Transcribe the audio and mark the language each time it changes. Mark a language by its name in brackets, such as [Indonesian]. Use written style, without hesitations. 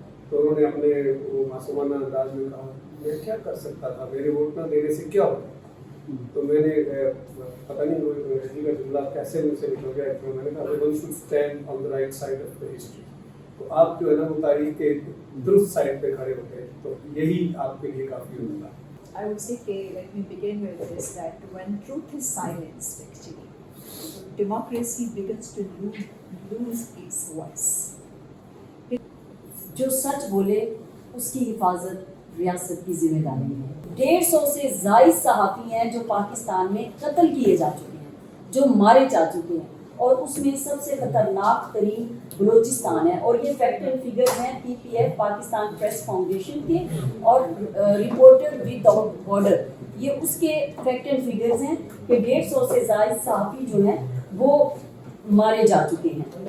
[Urdu] تو انہوں نے اپنے وہ معصومانہ انداز میں کہا میں کیا کر سکتا تھا، میرے ووٹ نہ دینے سے کیا ہوتا. تو میں نے پتہ نہیں انگریزی کا جملہ کیسے مجھ سے نکل گیا، تو میں نے کہا [English] One should stand on the right side of the history. [Urdu] تو آپ جو ہے نا وہ تاریخ کے درست سائڈ پہ کھڑے ہوتے ہیں، تو یہی آپ کے لیے کافی ہوتا ہے. [English] I would say, let me begin with this, that when truth is silenced, actually, democracy begins to lose its voice. [Urdu] جو سچ بولے اس کی حفاظت ریاست کی ذمہ داری ہے. 150 سے زائد صحافی ہیں جو پاکستان میں قتل کیے جا چکے ہیں، جو مارے جا چکے ہیں، اور اس میں سب سے خطرناک ترین بلوچستان ہے. اور یہ فیکٹ اینڈ فگر ہیں پی P F Pakistan press foundation کے اور رپورٹر وداؤٹ بارڈر، یہ اس کے فیکٹ اینڈ فگرز ہیں کہ 150 سے زائد صحافی جو ہیں وہ مارے جا چکے ہیں.